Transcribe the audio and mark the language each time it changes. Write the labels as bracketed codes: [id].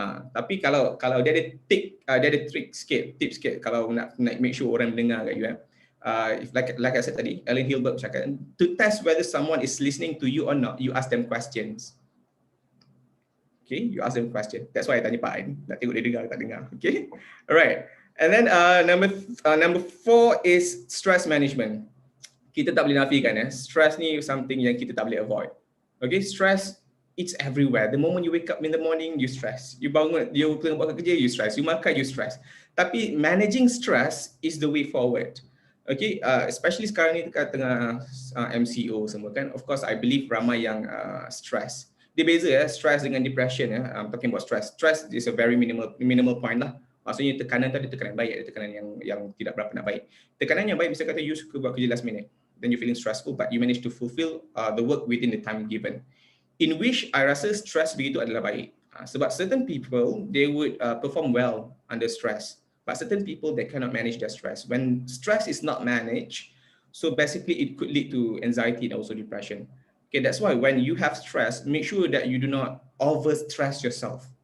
[ms] Tapi kalau dia ada tip sikit kalau nak make sure orang mendengar kat you if like I said tadi, Alan Hilbert cakap, [en] to test whether someone is listening to you or not, you ask them questions. Okay, you ask them question. That's why I [ms] tanya Pak Ain, nak tengok dia dengar ke tak dengar. Okay, alright. [en] And then number 4 is stress management. [ms] Kita tak boleh nafikan stress ni something yang kita tak boleh avoid. [en] Okay, stress, it's everywhere. The moment you wake up in the morning, you stress. [ms] You bangun, you tengah buat kerja, you stress. You makan, you stress. Tapi [en] managing stress is the way forward. [ms] Okay, especially sekarang ni dekat tengah MCO semua kan. [en] Of course, I believe [ms] ramai yang stress. Dia beza stress dengan depression [en] I'm talking about stress. Stress is a very minimal point lah. [ms] Maksudnya tekanan tu ada tekanan baik, ada tekanan yang tidak berapa nak baik. Tekanan yang baik bisa kata you suka buat kerja [en] last minute, then you feeling stressful but you manage to fulfill the work within the time given. [ms] In which I rasa stress begitu adalah baik. [en] Sebab certain people, they would perform well under stress. But certain people, they cannot manage their stress. When stress is not managed, so basically it could lead to anxiety and also depression. Okay, that's why when you have stress, make sure that you do not over-stress yourself.